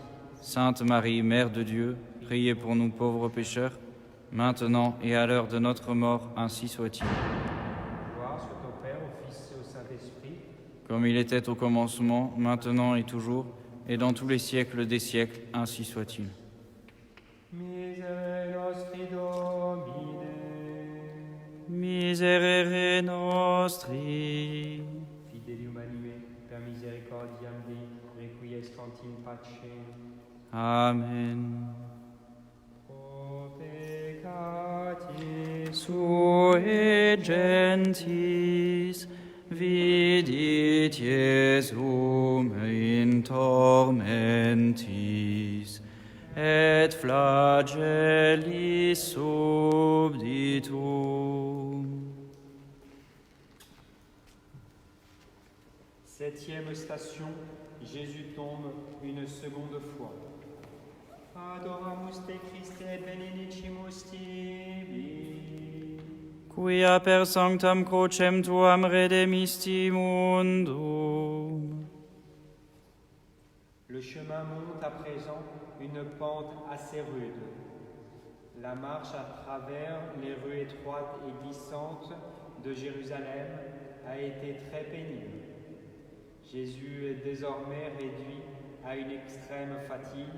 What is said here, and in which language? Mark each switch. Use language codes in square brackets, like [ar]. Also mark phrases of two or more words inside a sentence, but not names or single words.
[fr] Sainte Marie, Mère de Dieu, priez pour nous pauvres pécheurs, maintenant et à l'heure de notre mort, ainsi soit-il. Gloire soit au Père, au Fils et au Saint-Esprit, Comme il était au commencement, maintenant et toujours, et dans tous les siècles des siècles, ainsi soit-il. [la] Miserere nostri Domine, Miserere nostri, fidelium anime, per misericordiam Dei, requiescant in pace. Amen. O peccatis Sui gentis, vidit Iesum in tormentis, et flagellis subditum. [fr] Septième station, Jésus tombe une seconde fois. [la] Adoramus te Christe et benedicimus tibi. Quia per sanctam crucem tuam redemisti mundum. [fr] Le chemin monte à présent une pente assez rude. La marche à travers les rues étroites et glissantes de Jérusalem a été très pénible. Jésus est désormais réduit à une extrême fatigue.